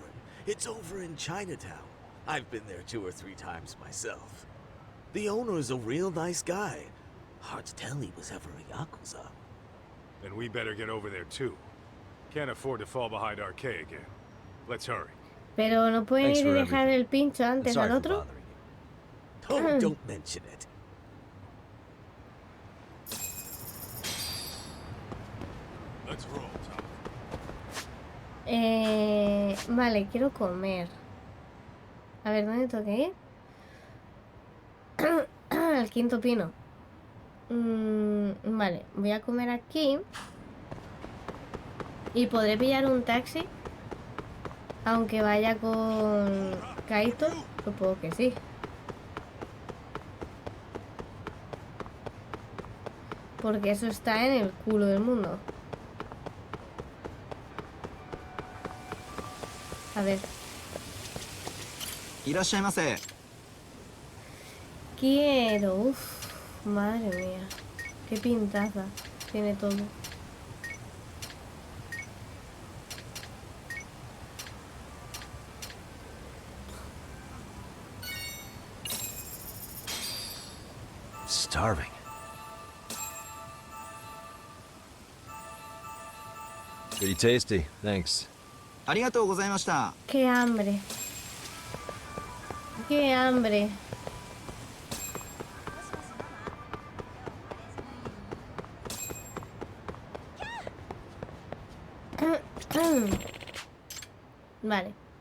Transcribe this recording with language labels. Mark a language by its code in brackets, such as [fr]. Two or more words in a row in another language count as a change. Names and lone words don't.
[en] It's over in Chinatown. I've been there 2 or 3 times myself. The owner's a real nice guy. Hard to tell he was ever a Yakuza. Then we better get over there too. Can't afford to fall behind RK again. Let's hurry. [es] Pero no pueden [en] Thanks [es] ir y [en] for [es] dejar [en] everything. [es] el pincho antes [en] Sorry [es] al [en] for [es] otro. [en] bothering you. Oh, don't mention it. Let's roll, Tom. [es] Vale, quiero comer. A ver, ¿dónde tengo que ir? Al quinto pino. Vale, voy a comer aquí. Y podré pillar un taxi. Aunque vaya con Kaito. Supongo que sí. Porque eso está en el culo del mundo. A ver. [ja] いらっしゃいませ。 [es] quiero. Uf, madre mía. Qué pintaza tiene todo. [en] Starving. Pretty tasty, thanks. [ja] ありがとうございました。 [es] Qué hambre. Qué hambre. Vale.